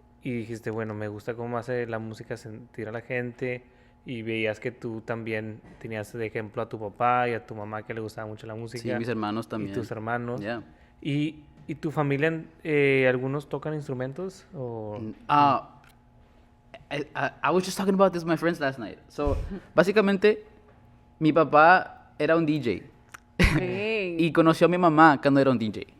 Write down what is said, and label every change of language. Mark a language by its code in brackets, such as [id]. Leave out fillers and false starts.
[es] y dijiste, bueno, me gusta cómo hace la música sentir a la gente y veías que tú también tenías de ejemplo a tu papá y a tu mamá que le gustaba mucho la música. Sí, mis hermanos también. Y tus hermanos. [en] Yeah. [es] ¿Y tu familia, algunos tocan instrumentos? O... [en] I was just talking about this with my friends last night. [es] So, básicamente, mi papá era un DJ. Ok. Y conoció a mi mamá cuando era un DJ.